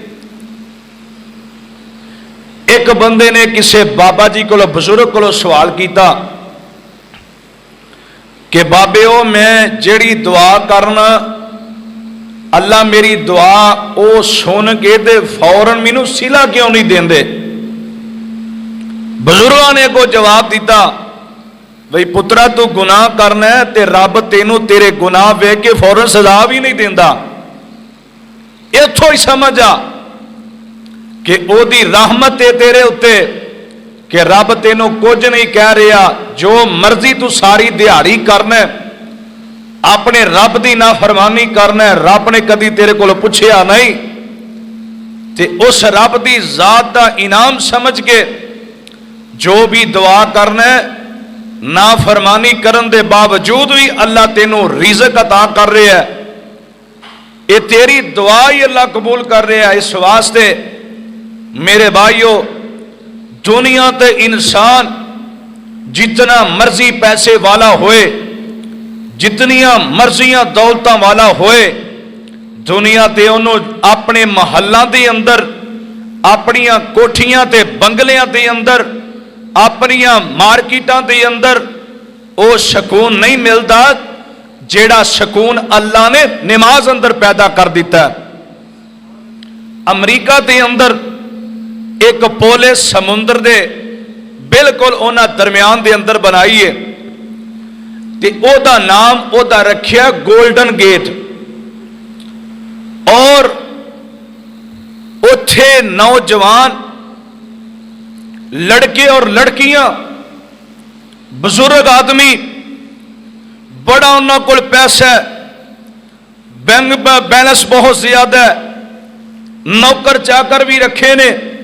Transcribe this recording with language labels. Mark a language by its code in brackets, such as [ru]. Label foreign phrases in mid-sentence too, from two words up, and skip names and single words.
[pa] ایک بندے نے کسی بابا جی کو بزرگ کو سوال کیتا کہ بابے او میں جیڑی دعا کرنا اللہ میری دعا او سن کے دے فوراً مینوں سلا کیوں نہیں دیندے. بزرگاں نے کو جواب دیتا بھئی پترا تو گناہ کرنا ہے تے رب تینوں تیرے گناہ ویکھ کے فوراً سزا بھی نہیں دیندا. اتھوں ہی سمجھ آ کہ او دی رحمت ہے تیرے اتے کہ رب تینوں کچھ نہیں کہہ رہا، جو مرضی تو ساری دیہڑی کرنا ہے اپنے رب دی نافرمانی کرنا ہے، رب نے کدی تیرے کو پوچھیا نہیں تے اس رب دی ذات دا انعام سمجھ کے جو بھی دعا کرنا ہے نافرمانی کرن دے باوجود بھی اللہ تینوں رزق عطا کر رہا ہے، [ur] یہ تیری دعا ہی اللہ قبول کر رہا ہے۔ [pa] اس واسطے میرے بھائیو، دنیا تے انسان جتنا مرضی پیسے والا ہوئے، جتنیاں مرضیاں دولتاں والا ہوئے، دنیا تے انہوں اپنے محلاں دے اندر، اپنیاں کوٹھیاں تے بنگلیاں دے اندر، اپنیاں مارکیٹاں دے اندر او سکون نہیں ملتا جیڑا سکون اللہ نے نماز اندر پیدا کر دیتا ہے۔ امریکہ دے اندر ایک پولے سمندر دے بالکل اونا درمیان دے اندر بنائی ہے تے او دا نام او دا رکھیا گولڈن گیٹ، اور اتھے نوجوان لڑکے اور لڑکیاں بزرگ آدمی بڑا انہوں کو پیسہ ہے، بینک بیلنس بہت زیادہ ہے، نوکر چاکر بھی رکھے نے،